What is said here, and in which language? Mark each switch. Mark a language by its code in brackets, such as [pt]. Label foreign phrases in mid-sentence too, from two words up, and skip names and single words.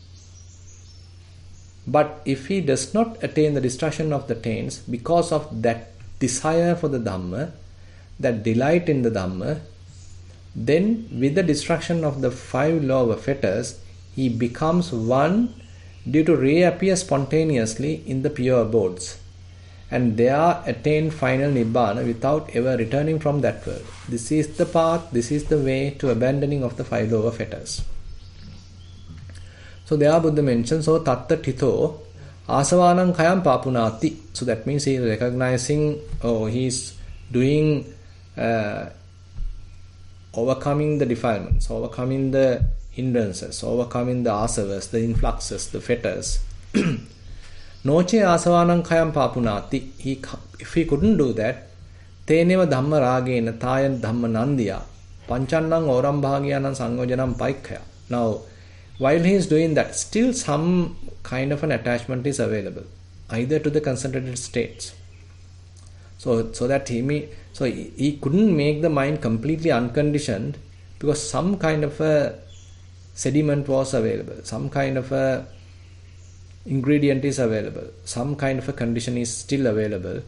[en] But if he does not attain the destruction of the taints because of that desire for the Dhamma, that delight in the Dhamma, then with the destruction of the 5 lower fetters, he becomes one due to reappear spontaneously in the pure abodes, and there attain final Nibbana without ever returning from that world. This is the path, this is the way to abandoning of the 5 lower fetters. So there Buddha mentions, [pi] so tatta titho asavanam kayam papunati. [en] So that means he is recognizing, he is doing, overcoming the defilements, overcoming the hindrances, overcoming the asavas, the influxes, the fetters. [pi] Noche asavanam kayam papunati. [en] If he couldn't do that, [pi] teneva dhamma ragena tayan dhamma nandiya pancannam oram bhagyanam sangojanam paikkaya. [en] Now, while he is doing that, still some kind of an attachment is available, either to the concentrated states. So that he couldn't make the mind completely unconditioned because some kind of a sediment was available, some kind of a ingredient is available, some kind of a condition is still available.